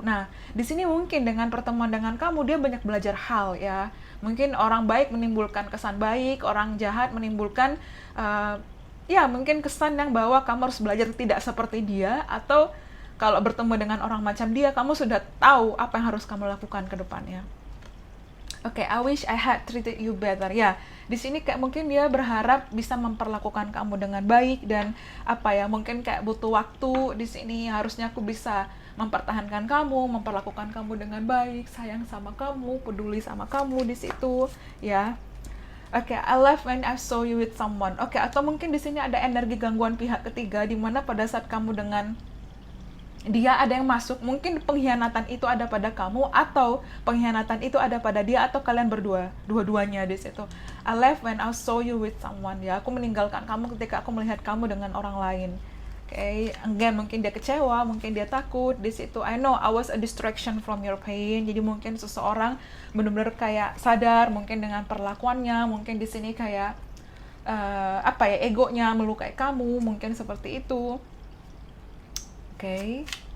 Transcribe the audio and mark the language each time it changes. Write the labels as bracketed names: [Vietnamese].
[Indonesian] Nah, di sini mungkin dengan pertemuan dengan kamu dia banyak belajar hal ya. Mungkin orang baik menimbulkan kesan baik, orang jahat menimbulkan ya mungkin kesan yang bahwa kamu harus belajar tidak seperti dia, atau kalau bertemu dengan orang macam dia, kamu sudah tahu apa yang harus kamu lakukan ke depannya. [English] Oke, I wish I had treated you better. [Indonesian] Ya, di sini kayak mungkin dia berharap bisa memperlakukan kamu dengan baik, dan apa ya, mungkin kayak butuh waktu di sini. Harusnya aku bisa mempertahankan kamu, memperlakukan kamu dengan baik, sayang sama kamu, peduli sama kamu di situ, ya. [English] Oke, I love when I saw you with someone. [Indonesian] Oke, atau mungkin di sini ada energi gangguan pihak ketiga di mana pada saat kamu dengan dia ada yang masuk, mungkin pengkhianatan itu ada pada kamu, atau pengkhianatan itu ada pada dia, atau kalian berdua, dua-duanya di situ. [English] I left when I saw you with someone. [Indonesian] Ya, aku meninggalkan kamu ketika aku melihat kamu dengan orang lain. Oke, again, mungkin dia kecewa, mungkin dia takut di situ. [English] I know I was a distraction from your pain. [Indonesian] Jadi mungkin seseorang benar-benar kayak sadar, mungkin dengan perlakuannya, mungkin di sini kayak apa ya, egonya melukai kamu, mungkin seperti itu. Oke.